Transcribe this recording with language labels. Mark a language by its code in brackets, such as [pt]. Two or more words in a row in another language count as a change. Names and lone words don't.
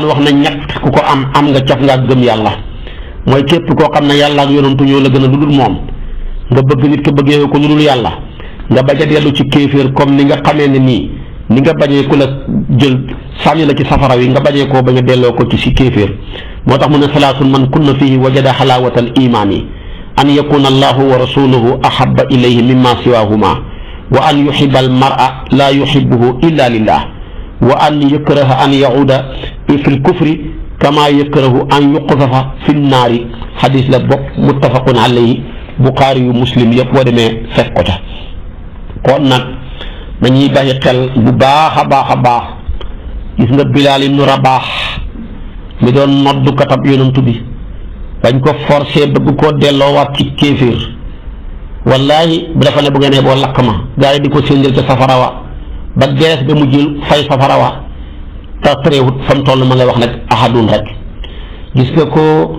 [wo] wax ne ñett ku ko am nga caf nga gëm yàlla mooy képp koo xam ne yàlla ak yonentu ñoo la gën a lu dul moom nga bëgg nit ki bëggee ko lu dul yàlla nga bañ a dellu ci kéeféer comme ni nga xamee ne nii ni nga bañee ku la jël sànni la ci safara wi nga bañee koo bañ a delloo ko ci si kéeféer moo tax mu ne [ar] ثلاث من كن فيه وجد حلاوة الإيمان أن يكون الله ورسوله أحب إليه مما سواهما وأن يحب المرء لا يحبه إلا لله وأن يكره أن يعود في الكفر كما يكره أن يقذف في النار [wo] xadis la bopp [ar] متفق عليه البخاري و مسلم [wo] yëpp boo demee fekk ko ca kon nag dañuy bàyyi xel bu baax a baax a baax gis nga Bilaal ibnu Rabaax mi doon noddu katab yonantu bi dañ ko forcé bëgg koo delloowaat ci kéeféer wallaahi bu dafa ne bu ngeen boo lakk ma gaa yi di ko séndal ca safara wa ba gees ba mujjul fay safara wa te tréewut fa mu toll ma lay wax nag ahadun rek gis nga ko